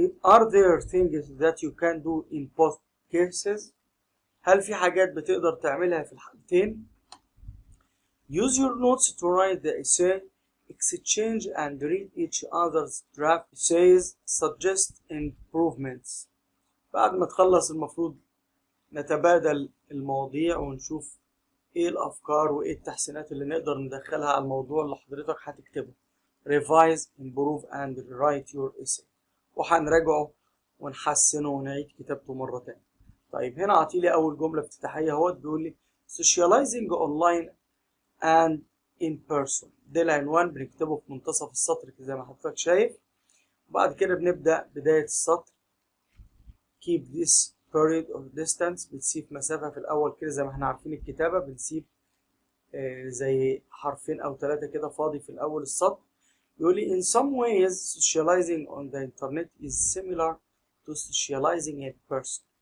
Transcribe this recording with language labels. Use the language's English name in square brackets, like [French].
[English] Are there things that you can do in both cases؟ [Arabic] هل في حاجات بتقدر تعملها في الحالتين؟ [English] Use your notes to write the essay. Exchange and read each other's draft essays. Suggest improvements. [Arabic] بعد ما تخلص المفروض نتبادل المواضيع ونشوف ايه الافكار وايه التحسينات اللي نقدر ندخلها على الموضوع اللي حضرتك هتكتبه. [English] Revise, improve and write your essay. [Arabic] وهنراجعه ونحسنه ونعيد كتابته مرة تانية. طيب هنا عطيلي أول جملة افتتاحية اهوت، بيقول لي [English] socializing online and in person. [Arabic] ده العنوان بنكتبه في منتصف السطر زي ما حضرتك شايف. وبعد كده بنبدأ بداية السطر [English] keep this period of distance، [Arabic] بنسيب مسافة في الأول كده زي ما احنا عارفين الكتابة، بنسيب زي حرفين أو ثلاثة كده فاضي في الأول السطر. يقول لي [English] in some ways socializing on the internet is similar to socializing in person.